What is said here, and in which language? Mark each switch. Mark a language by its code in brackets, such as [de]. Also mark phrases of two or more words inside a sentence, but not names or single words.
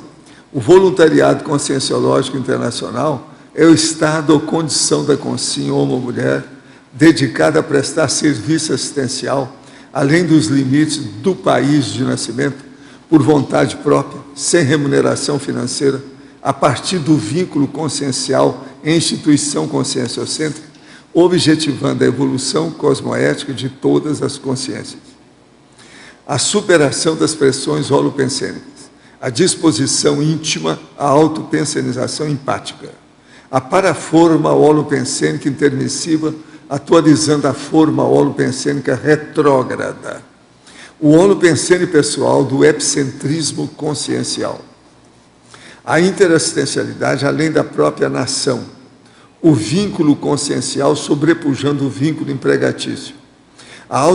[pt] O voluntariado conscienciológico internacional é o estado ou condição da consciência homem ou mulher dedicada a prestar serviço assistencial, além dos limites do país de nascimento, por vontade própria, sem remuneração financeira, a partir do vínculo consciencial em instituição conscienciocêntrica, objetivando a evolução cosmoética de todas as consciências. A superação das pressões holopensênicas, a disposição íntima à autopensenização empática, a paraforma holopensênica intermissiva, atualizando a forma holopensênica retrógrada, o holopensene pessoal do epicentrismo consciencial, a interassistencialidade além da própria nação, o vínculo consciencial sobrepujando o vínculo empregatício, a alta